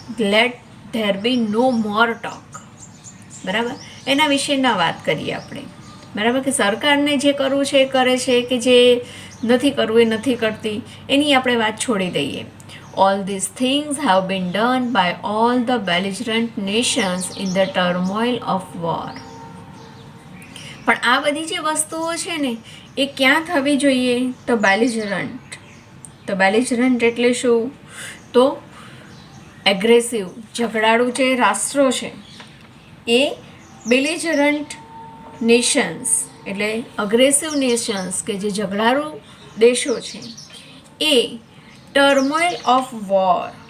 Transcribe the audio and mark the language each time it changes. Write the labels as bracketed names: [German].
[English] Let there be no more talk. [Gujarati] બરાબર, એના વિશે ના વાત કરીએ આપણે. બરાબર, કે સરકારને જે કરવું છે એ કરે છે, કે જે નથી કરવું એ નથી કરતી, એની આપણે વાત છોડી દઈએ. [English] All these things have been done by all the belligerent nations in the turmoil of war. [Gujarati] પણ આ બધી જે વસ્તુઓ છે ને એ ક્યાં થવી જોઈએ? તો બેલિજરન્ટ. તો બેલિજરન્ટ એટલે શું? તો એગ્રેસિવ, ઝઘડાળુ જે રાષ્ટ્રો છે એ બેલિજરન્ટ નેશન્સ એટલે અગ્રેસિવ નેશન્સ, કે જે ઝઘડાળુ દેશો છે એ [English] Turmoil of war.